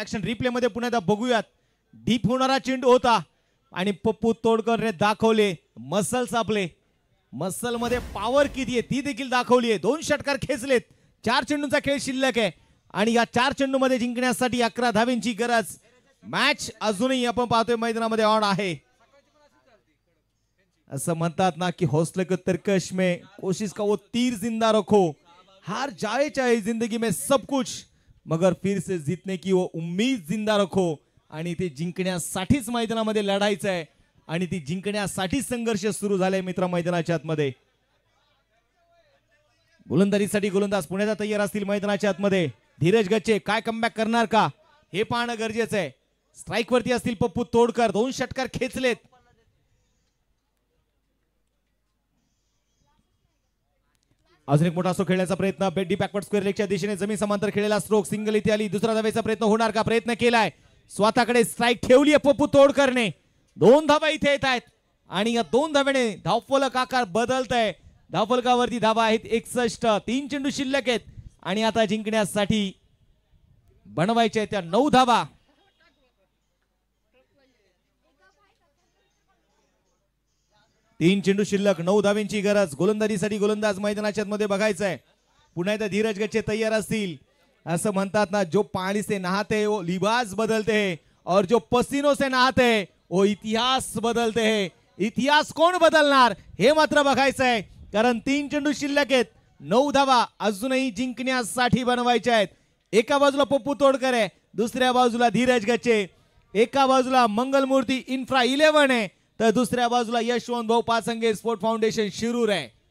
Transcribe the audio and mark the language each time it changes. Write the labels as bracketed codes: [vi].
[mr] Action replay मध्ये पुन्हा एकदा बघूयात. डीप होणारा चेंडू होता आणि पप्पू तोडकरने दाखवले मसल्स. आपले मसल मध्ये पॉवर किती आहे ती देखील दाखवली आहे. 2 षटकार खेचलेत. 4 चेंडूंचा खेळ शिल्लक आहे आणि या 4 चेंडू मध्ये जिंकण्यासाठी 11 धावेंची गरज. मॅच अजूनही आपण पाहतोय मैदानामध्ये ऑन आहे. [hi] ऐसा [mr] म्हणतात ना [hi] कि हौसले को तरकश में कोशिश का वो तीर जिंदा रखो. हार जाए चाहे जिंदगी में सब कुछ, मगर फिर से जीतने की वो उम्मीद जिंदा रखो. [mr] आणि ते जिंकण्यासाठीच मैदानामध्ये लढायचं आहे आणि ती जिंकण्यासाठी संघर्ष सुरू झालाय मित्र मैदानाच्या आतमध्ये. गोलंदाजीसाठी गोलंदाज पुण्याचा तयार असतील मैदानाच्या आतमध्ये. धीरज गच्चे काय कमबॅक करणार का हे पाहणं गरजेचं आहे. स्ट्राइक वरती असतील पप्पू तोडकर. 2 षटकार खेचलेत. अजून एक मोठा असो खेळण्याचा प्रयत्न. बेडी बॅकवर्ड स्क्वेअर लेगच्या दिशेने जमीन समांतर खेळलेला स्ट्रोक. सिंगल इथे आली. दुसरा धावेचा प्रयत्न होणार का? प्रयत्न केलाय. स्वतःकडे स्ट्राइक ठेवली आहे पप्पू तोडकरने. 2 धावा इथे येत आहेत आणि या 2 धाव्याने धावफलक आकार बदलत आहे. धावफलकावरती धावा आहेत 61. 3 चेंडू शिल्लक आहेत आणि आता जिंकण्यासाठी बनवायच्या त्या 9 धावा. तीन चेंडू शिल्लक, 9 धावेंची गरज. गोलंदाजीसाठी गोलंदाज मैदानाच्या मध्ये बघायचं आहे. पुन्हा एकदा धीरज गच्चे तयार असतील. असं म्हणतात ना, [hi] जो पानी से नहाते हैं वो लिबास बदलते हैं और जो पसीनों से नहाते हैं वो इतिहास बदलते हैं. [mr] इतिहास कोण बदलणार हे मात्र बघायचं आहे, कारण 3 चेंडू शिल्लक आहेत. 9 धावा अजूनही जिंकण्यासाठी बनवायच्या आहेत. एका बाजूला पप्पू तोडकर आहे, दुसऱ्या बाजूला धीरज गच्चे. एका बाजूला मंगलमूर्ती इन्फ्रा 11 आहे तर दुसऱ्या बाजूला यशवंत भाऊ पाचंगे स्पोर्ट फाउंडेशन शिरूर आहे.